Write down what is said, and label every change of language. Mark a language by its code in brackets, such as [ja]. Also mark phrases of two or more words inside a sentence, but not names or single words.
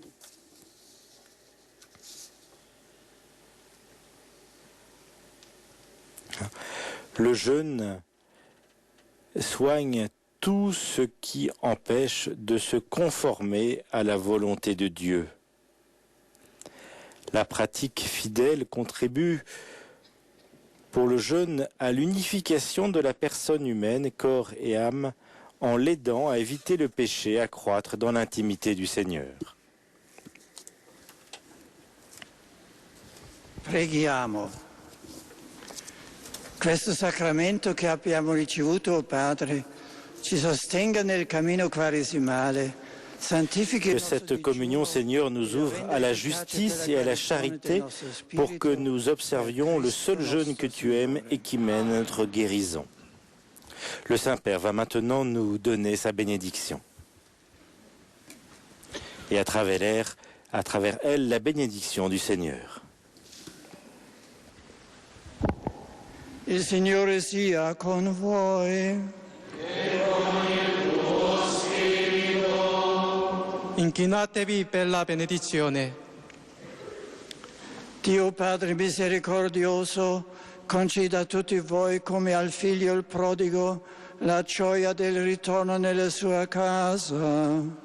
[fr] Le jeûne soigne tout ce qui empêche de se conformer à la volonté de Dieu. La pratique fidèle contribue pour le jeûne à l'unification de la personne humaine, corps et âme, en l'aidant à éviter le péché, à croître dans l'intimité du Seigneur. [it] Preghiamo. Questo sacramento che abbiamo ricevuto, o Padre, ci sostenga nel cammino quaresimale. [fr] Que cette communion, Seigneur, nous ouvre à la justice et à la charité pour que nous observions le seul jeûne que tu aimes et qui mène à notre guérison. Le Saint-Père va maintenant nous donner sa bénédiction. Et à travers elle, la bénédiction du Seigneur. [it] Il Signore sia con voi. Inchinatevi per la benedizione. Dio Padre misericordioso, conceda a tutti voi come al figlio il prodigo la gioia del ritorno nella sua casa.